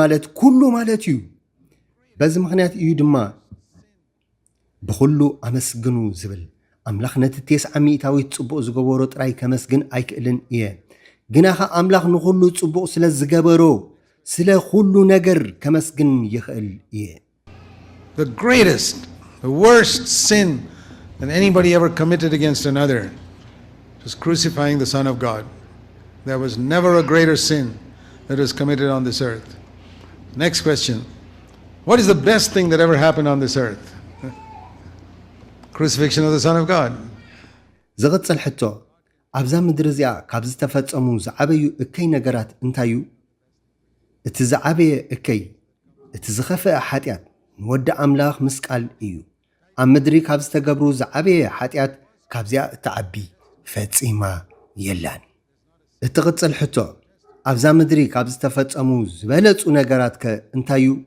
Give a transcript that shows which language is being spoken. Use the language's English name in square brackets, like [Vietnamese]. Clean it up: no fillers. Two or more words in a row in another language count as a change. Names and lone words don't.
[Tigrinya] ማለት እዩ በዚ ምኽንያት እዩ ድማ ብኩሉ ኣመስግኑ ዝብል ኣምላኽ ነቲ 900 ጽቡቕ ዝገበሮ ጥራይ ከመስግን ኣይክእልን እየ ግናኸ ኣምላኽ ንኩሉ ጽቡቕ ስለ ዝገበሮ ስለ ኩሉ ነገር ከመስግን ይኽእል እየ [English] The greatest, the worst sin that anybody ever committed against another was crucifying the Son of God. There was never a greater sin that was committed on this earth. Next question. What is the best thing that ever happened on this earth? Crucifixion of the Son of God. [Tigrinya] ዝቕጽል ሕቶ ኣብዛ ምድሪ እዚኣ ካብ ዝተፈጸሙ ዝዓበዩ እከይ ነገራት እንታዩ እቲ ዝዓበየ እከይ እቲ ዝኸፍአ ሓጢኣት ንወዲ ኣምላኽ ምስቃል እዩ ኣብ ምድሪ ካብ ዝተገብሩ ዝዓበየ ሓጢኣት ካብዚኣ እትዓቢ ፈጺማ የላን እቲ ቅጽል ሕቶ ኣብዛ ምድሪ ካብ ዝተፈጸሙ ዝበለጹ ነገራት ከ እንታዩ